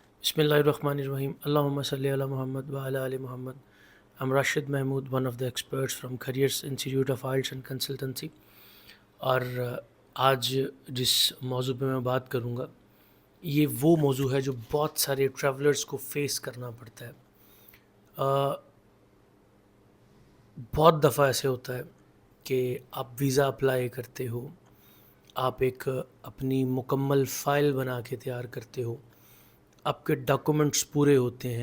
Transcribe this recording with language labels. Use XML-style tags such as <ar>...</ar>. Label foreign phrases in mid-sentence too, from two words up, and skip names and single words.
<ar>بسم الله الرحمن الرحيم. اللهم صل على محمد وعلى آل محمد.</ar> <en>I'm Rashid Mahmood, one of the experts from Careers Institute of IELTS and Consultancy.</en> <ur>اور آج جس موضوع پہ میں بات کروں گا یہ وہ موضوع ہے جو بہت سارے ٹریولرز کو فیس کرنا پڑتا ہے. بہت دفعہ ایسے ہوتا ہے کہ آپ</ur> <en>visa apply</en> <ur>کرتے ہو، آپ ایک اپنی مکمل فائل بنا کے تیار کرتے ہو، آپ کے ڈاکومنٹس پورے ہوتے ہیں.</ur>